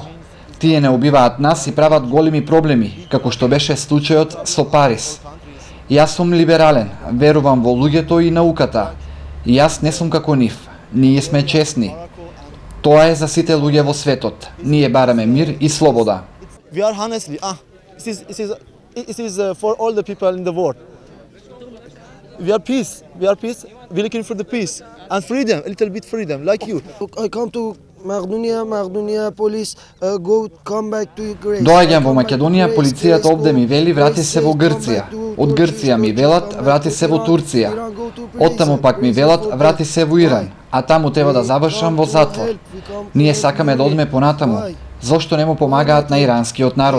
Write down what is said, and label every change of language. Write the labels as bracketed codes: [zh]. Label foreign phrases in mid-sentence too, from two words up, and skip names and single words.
[mk] Тие не убиваат нас и прават големи проблеми, како што беше случајот со Парис. Јас сум либерален, верувам во луѓето и науката. Јас не сум како нив. Ние сме честни. Тоа е за сите луѓе во светот. Ние бараме мир и слобода. [en] We are honestly, it is for all the people in the world. We are peace. We're looking for the peace and freedom, a little bit freedom, like you. I come to Macedonia police come back to Greece. [mk] Доаѓам во Македонија, полицијата овде ми вели врати се во Грција. Од Грција ми велат врати се во Турција. Оттаму пак ми велат врати се во Иран, а таму треба да завршам во затвор. Ние сакаме да одиме понатаму. Зошто не му помагаат на иранскиот народ?